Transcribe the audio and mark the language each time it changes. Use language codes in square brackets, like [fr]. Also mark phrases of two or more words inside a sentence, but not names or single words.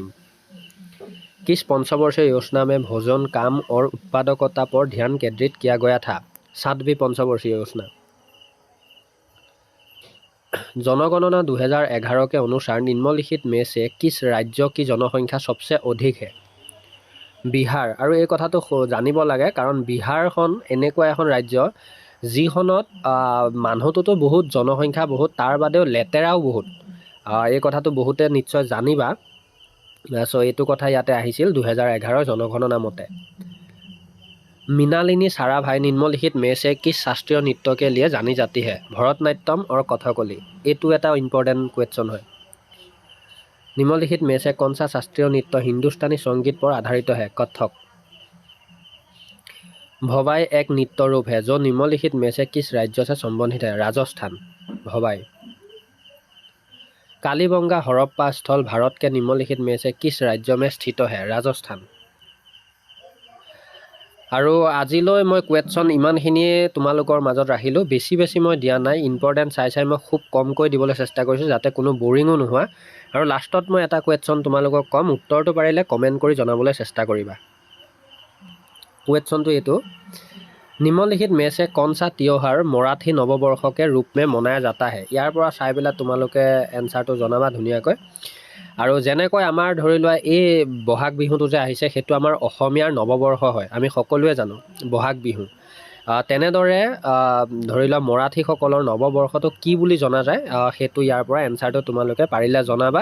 [hi] किस पंचवर्षीय योजना में भोजन, काम और उत्पादकता पर ध्यान केंद्रित किया गया था? 7वीं पंचवर्षीय योजना। जनगणना 2011 के अनुसार निम्नलिखित में से किस राज्य की जनसंख्या सबसे अधिक है? बिहार। [as] আৰু এই কথাটো জানিব লাগে, কাৰণ বিহাৰখন এনেকুৱা এখন ৰাজ্য যিখনত মানুহটোতো বহুত, জনসংখ্যা বহুত, তাৰ বাদেও লেতেৰাও বহুত। এই কথাটো বহুতে নিশ্চয় জানিবা। চ' এইটো কথা ইয়াতে আহিছিল 2011 জনগণনা মতে। [hi] मृणालिनी साराभाई निम्नलिखित में से किस शास्त्रीय नृत्य के लिए जानी जाती है? भरतनाट्यम और कथकली। [as] এইটো এটা [en] important question [hi] है। निम्नलिखित में से कौन सा शास्त्रीय नृत्य हिंदुस्तानी संगीत पर आधारित है? कथक। भवाई एक नृत्य रूप है जो निम्नलिखित में से किस राज्य से संबंधित है? राजस्थान। भवाई। कालीबंगा हड़प्पा स्थल भारत के निम्नलिखित में से किस राज्य में स्थित है? राजस्थान। [as] আৰু আজিলৈ মই কুৱেশ্যন ইমানখিনিয়ে তোমালোকৰ মাজত ৰাখিলোঁ। বেছি মই দিয়া নাই, ইম্পৰ্টেণ্ট চাই মই খুব কমকৈ দিবলৈ চেষ্টা কৰিছোঁ, যাতে কোনো বৰিঙো নোহোৱা। আৰু লাষ্টত মই এটা কুৱেশ্যন তোমালোকক ক'ম, উত্তৰটো পাৰিলে কমেণ্ট কৰি জনাবলৈ চেষ্টা কৰিবা। কুৱেশ্যনটো এইটো, [hi] निम्नलिखित में से कौन सा त्योहार मराठी नववर्ष के रूप में मनाया जाता है? [as] ইয়াৰ পৰা চাই পেলাই তোমালোকে এনচাৰটো জনাবা ধুনীয়াকৈ। আৰু যেনেকৈ আমাৰ ধৰি লোৱা এই বহাগ বিহুটো যে আহিছে, সেইটো আমাৰ অসমীয়াৰ নৱবৰ্ষ হয়, আমি সকলোৱে জানো বহাগ বিহু। তেনেদৰে ধৰি লোৱা মৰাঠীসকলৰ নৱবৰ্ষটো কি বুলি জনা যায়, সেইটো ইয়াৰ পৰা এনচাৰটো তোমালোকে পাৰিলে জনাবা।